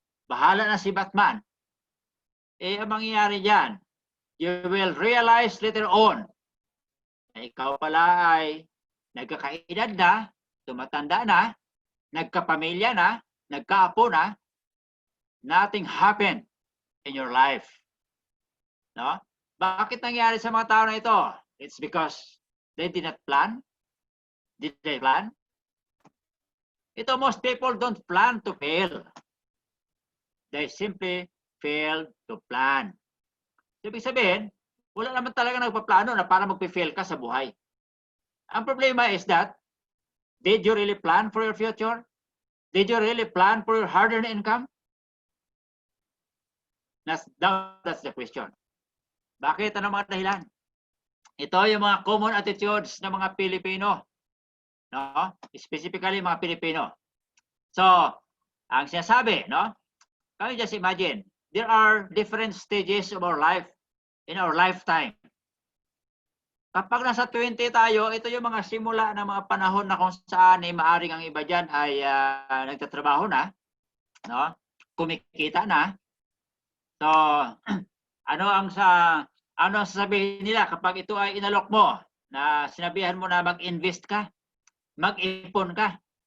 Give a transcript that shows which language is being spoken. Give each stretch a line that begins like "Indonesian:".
Filipino: Bahala na si Batman. Ang mangyayari dyan,
English: you will realize later on
Filipino: na ikaw pala ay nagkakaedad na, tumatanda na, nagkapamilya na, nagkaapo na,
English: nothing happened in your life.
Filipino: No? Bakit nangyari sa mga tao na ito?
English: It's because they did not plan. Did they plan? Ito, most people don't plan to fail. They simply fail to plan.
Filipino: So, ibig sabihin, wala naman talaga nagpaplano na para magpe-fail ka sa buhay. Ang problema
English: is that, did you really plan for your future? Did you really plan for your hard-earned income? That's the question.
Filipino: Bakit? Ano mga dahilan? Ito yung mga common attitudes ng mga Pilipino. No? Specifically, mga Pilipino. So, ang sinasabi, no?
English: Can you just imagine, there are different stages of our life in our lifetime.
Filipino: Kapag nasa 20 tayo, ito yung mga simula ng mga panahon na kung saan maaring ang iba dyan ay nagtatrabaho na, no? Kumikita na. So, ano ang sasabihin nila kapag ito ay inalok mo, na sinabihan mo na mag-invest ka, mag-ipon ka?